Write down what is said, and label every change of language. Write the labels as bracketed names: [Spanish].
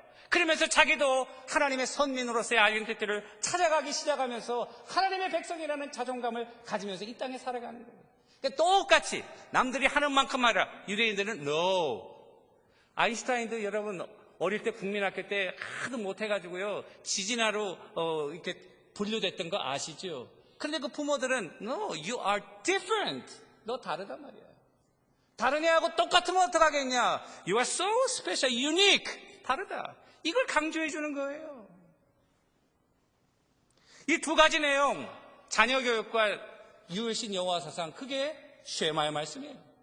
[Korean] 그러면서 자기도 하나님의 선민으로서의 아이덴티티를 찾아가기 시작하면서 하나님의 백성이라는 자존감을 가지면서 이 땅에 살아가는 거예요. 그러니까 똑같이 남들이 하는 만큼 하라. 유대인들은 no. 아인슈타인도 여러분 어릴 때 국민학교 때 하도 못해가지고요, 지진아로 이렇게 분류됐던 거 아시죠? 그런데 그 부모들은 [English] no, you are different. [Korean] 너 다르단 말이야. 다른 애하고 똑같으면 어떡하겠냐? [English] You are so special, unique. [Korean] 다르다. 이걸 강조해 주는 거예요. 이 두 가지 내용, 자녀 교육과 유일신 여호와 사상, 그게 쉐마의 말씀이에요.